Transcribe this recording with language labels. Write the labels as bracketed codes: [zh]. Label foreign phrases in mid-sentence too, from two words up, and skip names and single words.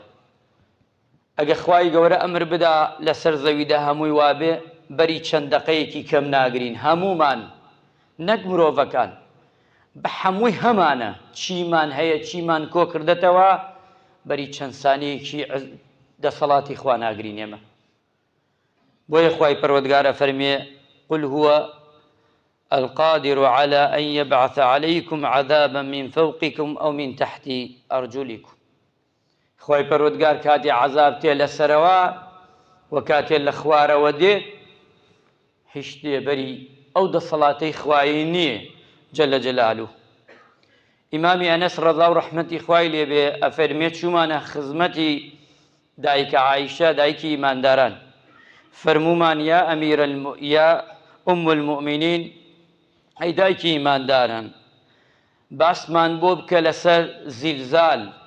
[ckb] ئەگە خوای گەورە ئەمر بدا لەسەر زەویدا هەمووی وابێ بەری چەند دەقەیەکی کەم ناگرین، هەمومان نەک مرۆڤەکان بە هەمووی هەمانە چیمان هەیە چیمان کۆ کردێتەوە بەری چەند سانەیەکی دەسەڵاتی خوا ناگرین ئێمە. بۆیە خوای پەروەردگارە فەرمێ [ar] قل هو القادر على أن يبعث عليكم عذابا من فوقكم أو من تحت أرجلكم. [ckb] خوای پەروەردگار کاتی عەذاب تێ لەسەرەوە و کاتێ لە خوارەوە دێت هیچ دێبەری ئەو دەسەڵاتەی خوایی نییە [ar] جەلە جەلالوه. [ckb] ئیمامی ئەنەس ڕەضا و ڕەحمەتی خوای لێبێ ئەفەرمێت چوومانە خزمەتی دایکە عایشە دایکی ئیمانداران، فەرمومان [ar] یا ئوم المؤمنین، [ckb] ئەی دایکی ئیمانداران باسمان بۆ بکە لەسەر زیلزال.